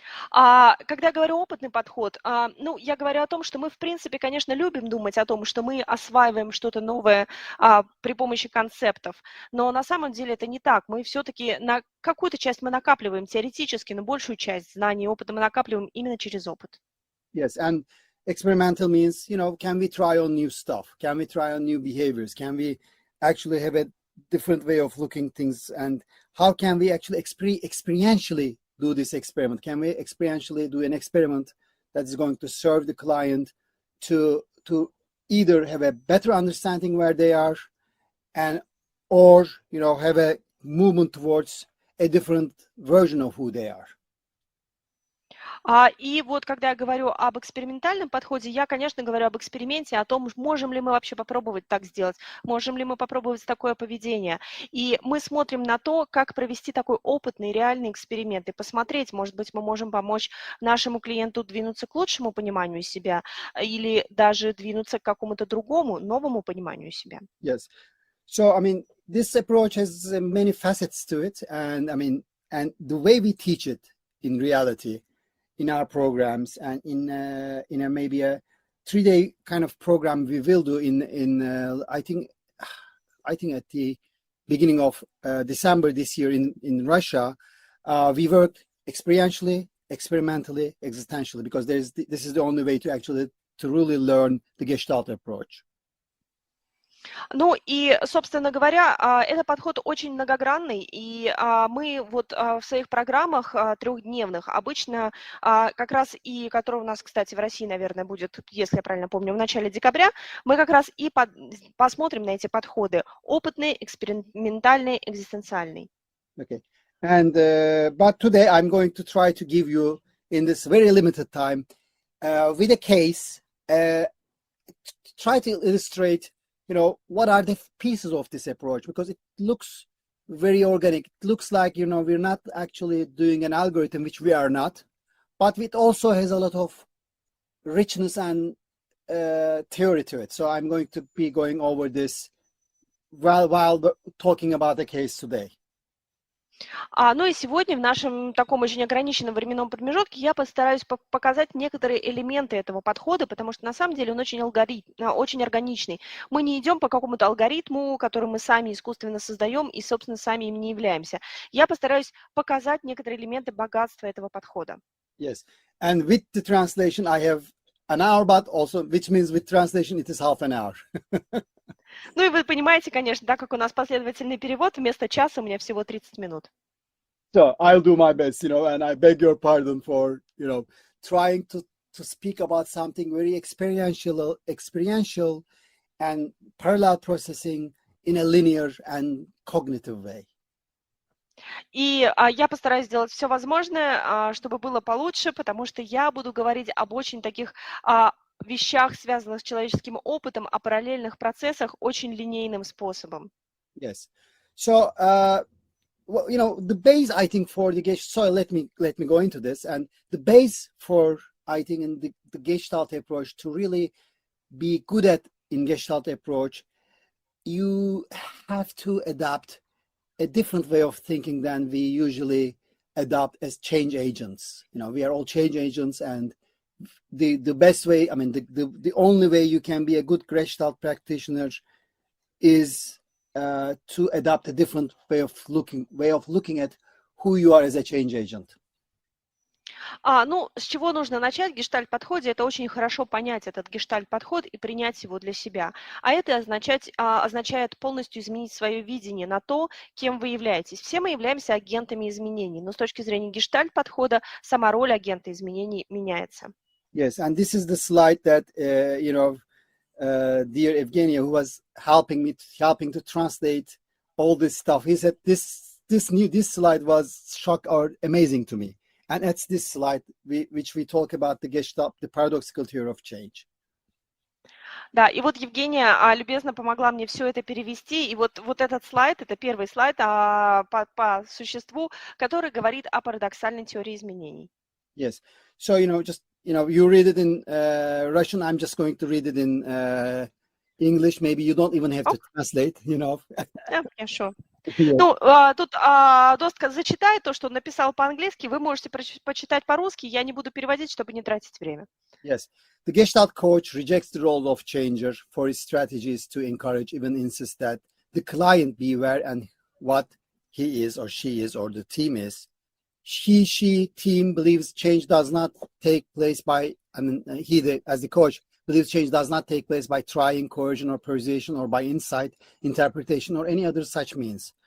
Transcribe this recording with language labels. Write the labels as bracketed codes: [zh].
[ru] Когда я говорю опытный подход, я говорю о том, что мы, в принципе, конечно, любим думать о том, что мы осваиваем что-то новое при помощи концептов, но на самом деле это не так. Мы все-таки на какую-то часть мы накапливаем теоретически, но большую часть знаний и опыта мы накапливаем именно через опыт. [en] Yes, and experimental means, can we try on new stuff? Can we try on new behaviors? Can we actually have a different way of looking things? And how can we actually experientially do this experiment? Can we experientially do an experiment that is going to serve the client to either have a better understanding where they are or have a movement towards a different version of who they are? [ru] И вот когда я говорю об экспериментальном подходе, я, конечно, говорю об эксперименте, о том, можем ли мы вообще попробовать так сделать, можем ли мы попробовать такое поведение. И мы смотрим на то, как провести такой опытный, реальный эксперимент и посмотреть, может быть, мы можем помочь нашему клиенту двинуться к лучшему пониманию себя или даже двинуться к какому-то другому, новому пониманию себя. [en] Yes. So, I mean, this approach has many facets to it. And I mean, and the way we teach it in reality, in our programs and in a maybe a 3-day kind of program we will do I think at the beginning of December this year in Russia, we work experientially, experimentally, existentially, because this is the only way to really learn the Gestalt approach. [ru] Ну и, собственно говоря, этот подход очень многогранный, и мы вот в своих программах трехдневных обычно как раз и, которые у нас, кстати, в России, наверное, будет, если я правильно помню, в начале декабря, мы как раз и посмотрим на эти подходы: опытный, экспериментальный, экзистенциальный. [en] Okay. And but today I'm going to try to give you, in this very limited time, with a case, try to illustrate, what are the pieces of this approach, because it looks very organic. It looks like, we're not actually doing an algorithm, which we are not, but it also has a lot of richness and theory to it. So I'm going to be going over this while talking about the case today. [ru] Ну и сегодня в нашем таком очень ограниченном временном промежутке я постараюсь показать некоторые элементы этого подхода, потому что на самом деле он очень органичный. Мы не идем по какому-то алгоритму, который мы сами искусственно создаем и, собственно, сами им не являемся. Я постараюсь показать некоторые элементы богатства этого подхода. [en] Yes, and with the translation I have an hour, but also, which means with translation it is half an hour. [ru] Ну и вы понимаете, конечно, так как у нас последовательный перевод, вместо часа у меня всего 30 минут. [en] So I'll do my best, and I beg your pardon for, trying to speak about something very experiential and parallel processing in a linear and cognitive way. [ru] И я постараюсь сделать все возможное, чтобы было получше, потому что я буду говорить об очень таких вещах, связанных с человеческим опытом, о параллельных процессах очень линейным способом. [en] Yes. So, the base, I think, for the Gestalt, so let me go into this. And the base for, I think, in the Gestalt approach, to really be good at in Gestalt approach, you have to adapt a different way of thinking than we usually adopt as change agents. We are all change agents, and the best way, I mean, the only way you can be a good Gestalt practitioner is to adopt a different way of looking at who you are as a change agent. [ru] Ну, с чего нужно начать в гештальт-подходе? Это очень хорошо понять этот гештальт-подход и принять его для себя. А это означает полностью изменить свое видение на то, кем вы являетесь. Все мы являемся агентами изменений, но с точки зрения гештальт-подхода сама роль агента изменений меняется. [en] Yes, and this is the slide that, dear Evgenia, who was helping to translate all this stuff, he said this slide was amazing to me. And that's this slide which we talk about the Gestalt, the paradoxical theory of change. [ru] Да, и вот Евгения любезно помогла мне все это перевести, и вот этот слайд, это первый слайд по существу, который говорит о парадоксальной теории изменений. [en] Yes, so you read it in Russian. I'm just going to read it in English. Maybe you don't even have to translate. [ru] Хорошо. Ну, тут Дост зачитает то, что он написал по-английски, вы можете почитать по-русски, я не буду переводить, чтобы не тратить время. [en] Yes, the Gestalt coach rejects the role of changer for his strategies to encourage, even insist that the client be aware and what he is or she is or the team is. She team believes change does not take place by, as the coach, believes change does not take place by trying, coercion, or persuasion, or by insight, interpretation, or any other such means.